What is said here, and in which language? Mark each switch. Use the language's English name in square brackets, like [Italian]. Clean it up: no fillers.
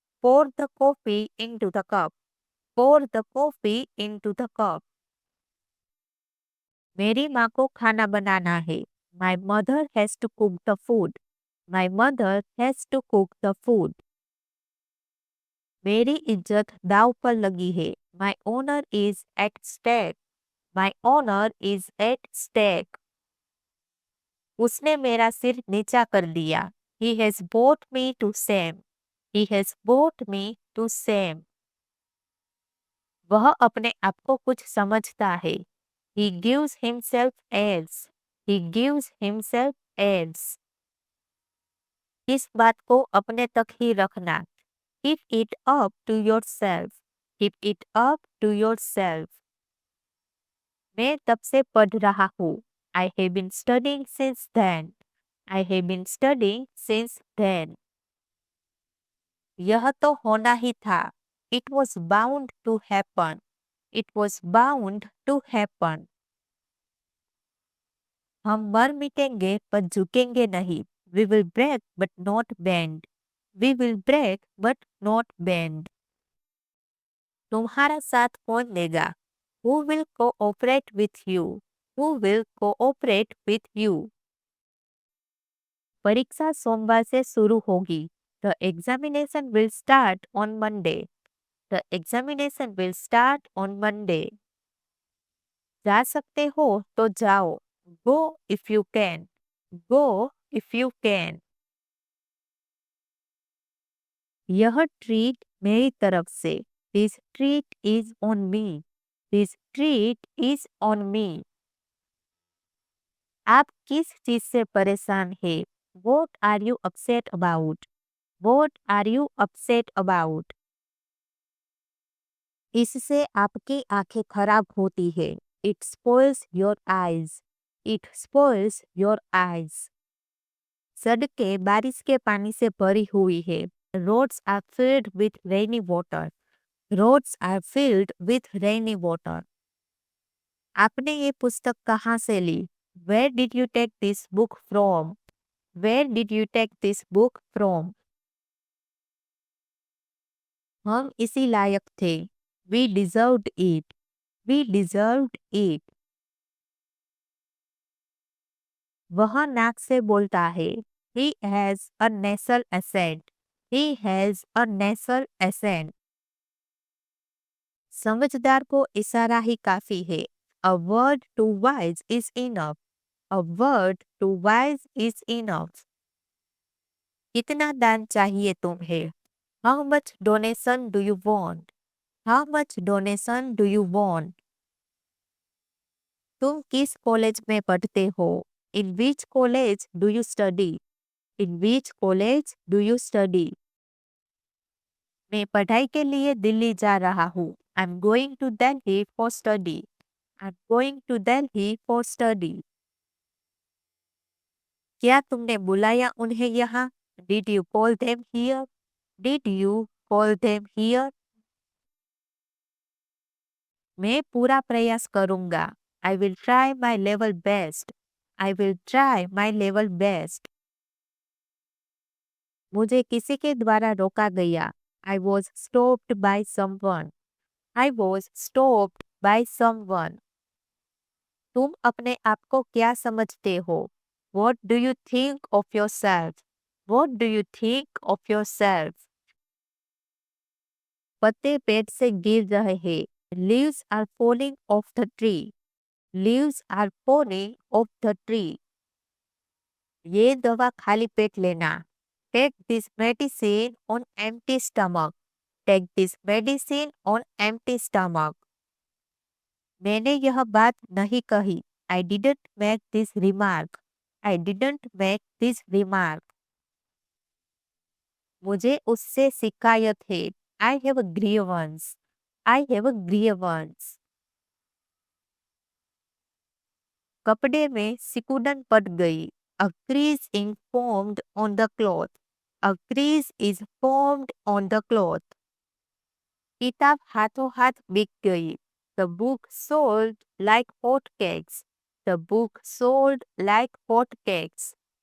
[English] Pour the coffee into the cup. Pour the coffee into the cup. [Hindi] मेरी माँ को खाना बनाना है। [English] My mother has to cook the food. My mother has to cook the food. [Hindi] मेरी इज्जत दाव पर लगी है। [English] My honor is at stake. My honor is at stake. [Hindi] उसने मेरा सिर नीचा कर दिया। [English] He has brought me to shame. He has brought me to shame. [Hindi] वह अपने आप को कुछ समझता है। [English] He gives himself airs. He gives himself airs. [Hindi] इस बात को अपने तक ही रखना। [English] Keep it up to yourself. Keep it up to yourself. [Hindi] मैं तब से पढ़ रहा हूँ। [English] I have been studying since then. I have been studying since then. [Hindi] यह तो होना ही था। [English] It was bound to happen. It was bound to happen. [Hindi] हम मर मिटेंगे पर झुकेंगे नहीं. [English] We will break but not bend. We will break but not bend. [Hindi] तुम्हारा साथ कौन देगा? [English] Who will cooperate with you? Who will cooperate with you? [Hindi] परीक्षा सोमवार से शुरू होगी. [English] The examination will start on Monday. The examination will start on Monday. [Hindi] जा सकते हो तो जाओ. [English] Go if you can. Go if you can. [Hindi] यह ट्रीट मेरी तरफ से. [English] This treat is on me. This treat is on me. [Hindi] आप किस चीज से परेशान हैं? [English] What are you upset about? What are you upset about? [Hindi] इससे आपकी आंखें खराब होती है. [English] It spoils your eyes. It spoils your eyes. [Hindi] सड़कें बारिश के पानी से भरी हुई है. [English] Roads are filled with rainy water. Roads are filled with rainy water. [Hindi] आपने ये पुस्तक कहाँ से ली? [English] Where did you take this book from? Where did you take this book from? [Hindi] हम इसी लायक थे. [English] We deserved it. We deserved it. [Hindi] वह नाक से बोलता है. [English] He has a nasal accent. He has a nasal accent. [Hindi] समझदार को इशारा ही काफी है. [English] A word to wise is enough. A word to wise is enough. [Hindi] कितना दान चाहिए तुम्हें? [English] How much donation do you want? How much donation do you want? [Hindi] तुम किस कॉलेज में पढ़ते हो? [English] In which college do you study? In which college do you study? [Hindi] मैं पढ़ाई के लिए दिल्ली जा रहा हूँ. [English] I'm going to Delhi for study. I'm going to Delhi for study. [Hindi] क्या तुमने बुलाया उन्हें यहाँ? [English] Did you call them here? Did you call them here? [Hindi] मैं पूरा प्रयास करूँगा. [English] I will try my level best. I will try my level best. [Hindi] मुझे किसी के द्वारा रोका गया. [English] I was stopped by someone. I was stopped by someone. [Hindi] तुम अपने आप को क्या समझते हो? [English] What do you think of yourself? What do you think of yourself? [Hindi] पत्ते पेड़ से गिर रहे हैं. [English] Leaves are falling off the tree. Leaves are falling off the tree. [Hindi] ये दवा खाली पेट लेना. [English] Take this medicine on empty stomach. Take this medicine on empty stomach. [Hindi] मैंने यह बात नहीं कही. [English] I didn't make this remark. I didn't make this remark. [Hindi] मुझे उससे शिकायत है. [English] I have a grievance. I have a grievance. [Hindi] कपड़े में सिकुड़न पड़ गई. [English] A crease is formed on the cloth. A crease is formed on the cloth. [Hindi] किताब हाथों हाथ बिक गई. [English] The book sold like hotcakes. The book sold like hotcakes.